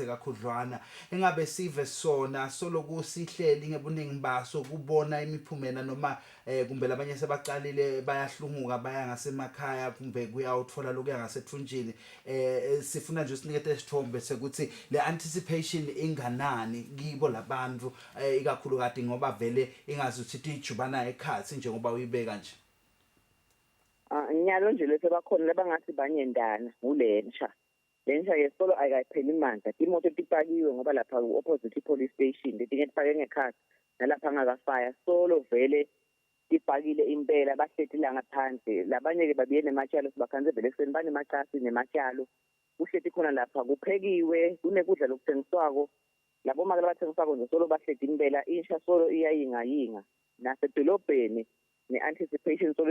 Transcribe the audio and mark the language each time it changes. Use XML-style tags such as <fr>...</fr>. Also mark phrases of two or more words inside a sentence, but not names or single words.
<ss>kakhudlwana engabe sive sona solo kusihleli ngebuningi baso kubona imiphumela noma kumbe labanye sebaqalile bayahlunguka baya ngasemakhaya kumbe kuyawutfola lokuya ngasethunjini sifuna nje sinikete isithombe sekuthi le anticipation inganani kibo labantu ikakhulu kade ngoba vele ingazuthi ijubana ekhathi njengoba uyibeka nje nyalo nje lethe bakhona lebangathi banyendana ulensha lensha yesolo ayikayipheli imandla imoto etipakiwe ngoba lapha</ss> <en>opposite police station</en> <ss>letinye tifake ngekhasi nalapha ngakafaya solo vele tipakile impela bahletila ngaphandle labanye-ke babiye nematshalo sibakhanze vele ekuseni banemacasi nematshalo kuhleti khona lapha kuphekiwe kunekudla lokuthengiswako labo make labathengiswako nje solo bahleti impela insha solo iyayingayinga nasedolobheni ne-anticipation solo</ss>